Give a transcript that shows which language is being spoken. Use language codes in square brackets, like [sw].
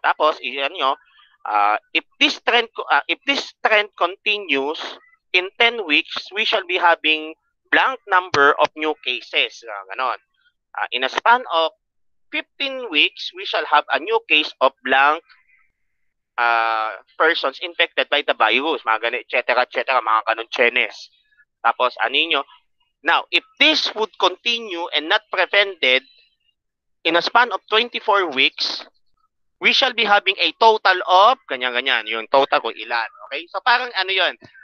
[tl] Tapos, iyan nyo, [en] if this trend continues, in 10 weeks, we shall be having blank number of new cases. [tl] Ganon. [en] In a span of 15 weeks, we shall have a new case of blank persons infected by the virus. [tl] Mga ganun, etc., mga ganun chenes. Tapos, nyo, [en] now, if this would continue and not prevented, in a span of 24 weeks, we shall be having a total of, [tl] ganyan, yung total ko ilan. [en] Okay? [tl] So, parang yun,